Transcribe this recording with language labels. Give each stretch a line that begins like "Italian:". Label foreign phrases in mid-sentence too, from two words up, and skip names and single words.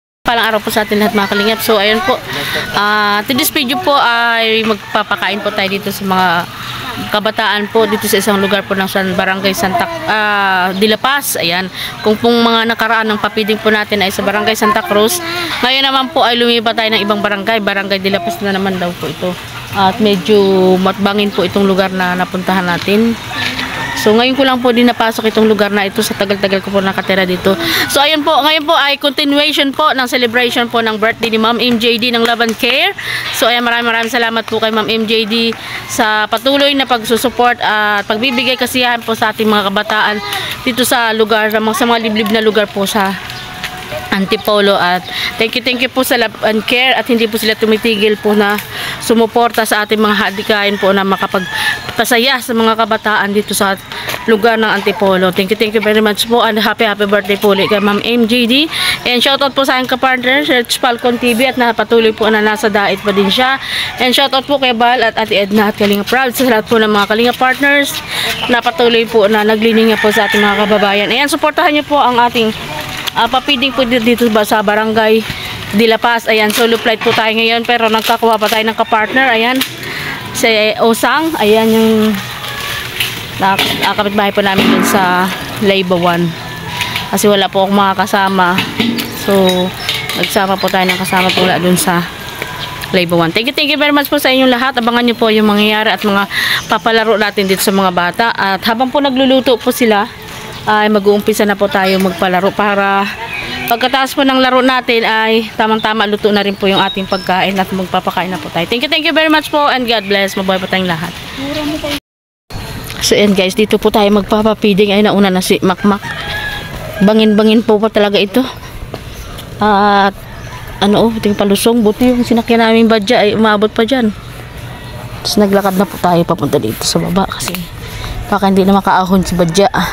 Filipino: mapagpalang araw po sa atin lahat mga kalingap. So ayun po,
English: today's video
Filipino: po ay magpapakain po tayo dito sa mga kabataan po dito sa isang lugar po ng Barangay Santa de la Paz. Ayan, kung pong mga nakaraan ng papiding po natin ay sa Barangay Santa Cruz, ngayon naman po ay lumipat tayo ng ibang barangay, Barangay de la Paz na naman daw po ito. At medyo matbangin po itong lugar na napuntahan natin. So ngayon ko lang po din napasok itong lugar na ito sa tagal-tagal ko po nakatira dito. So ayun po, ngayon po ay continuation po ng celebration po ng birthday ni Ma'am MJD ng Love and Care. So ayan, maraming salamat po kay Ma'am MJD sa patuloy na pagsusupport at pagbibigay kasiyahan po sa ating mga kabataan dito sa lugar, sa mga liblib na lugar po sa Antipolo. At
English: thank you
Filipino: po sa Love and Care at hindi po sila tumitigil po na sumuporta sa ating mga hadikain po na makapagpasaya sa mga kabataan dito sa lugar ng Antipolo.
English: Thank you very much po and happy birthday
Filipino: po ulit kay
English: Ma'am MJD. And shoutout
Filipino: po sa aking kapartner Search Falcon TV at napatuloy po na nasa dait pa din siya.
English: And shoutout
Filipino: po kay Bal at Ate Edna at Kalinga Proud sa lahat po ng mga Kalinga partners na patuloy po na naglilinga po sa ating mga kababayan. Ayan, suportahan niyo po ang ating papiding po dito sa Barangay de la Paz. Ayan,
English: solo flight
Filipino: po tayo ngayon pero nagkakuha pa tayo ng kapartner. Ayan, si Osang. Ayan yung kapitbahay po namin dun sa Laybawan. Kasi wala po akong mga kasama. So, nagsama po tayo ng kasama po dun sa Laybawan.
English: Thank you very much
Filipino: po sa inyong lahat. Abangan nyo po yung mangyayari at mga papalaro natin dito sa mga bata. At habang po nagluluto po sila, ay mag-uumpisa na po tayo magpalaro para pagkatapos po ng laro natin ay tamang-tama luto na rin po yung ating pagkain at magpapakain na po tayo.
English: Thank you very much po and God bless.
Filipino: Mabuhay po tayong lahat. So yan guys, dito po tayo magpapapiding. Ay nauna na si Makmak. Bangin-bangin po talaga ito. At buting palusong. Buti yung sinakyan namin badya ay umabot pa dyan. Tapos naglakad na po tayo papunta dito sa baba kasi baka hindi na makaahon si badya.